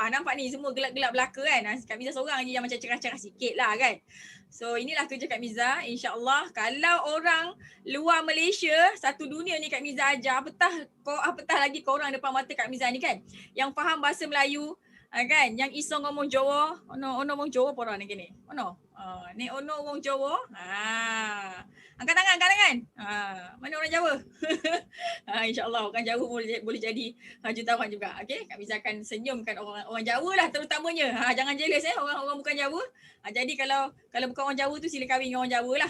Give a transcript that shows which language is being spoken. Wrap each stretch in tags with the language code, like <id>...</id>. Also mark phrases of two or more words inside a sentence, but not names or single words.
<ms>Nampak ni semua gelap-gelap belaka kan. Kak Miza seorang je yang macam cerah-cerah sikit lah kan. So inilah kerja Kak Miza. InsyaAllah kalau orang luar Malaysia, satu dunia ni Kak Miza ajar, apatah lagi korang depan mata Kak Miza ni kan. Yang faham bahasa Melayu, kan, yang</ms> <jv>iso ngomong Jawa. Ono ngomong Jawa</jv> <ms>apa orang ni gini? Ni</ms> <jv>ono ngomong Jawa.</jv> <ms>Angkat tangan. Mana orang Jawa? InsyaAllah orang Jawa boleh jadi jutawan juga. Okey, Kak Miza akan senyumkan orang Jawa lah terutamanya. Jangan jealous orang bukan Jawa. Jadi kalau bukan orang Jawa tu sila kahwin dengan orang Jawa lah.</ms>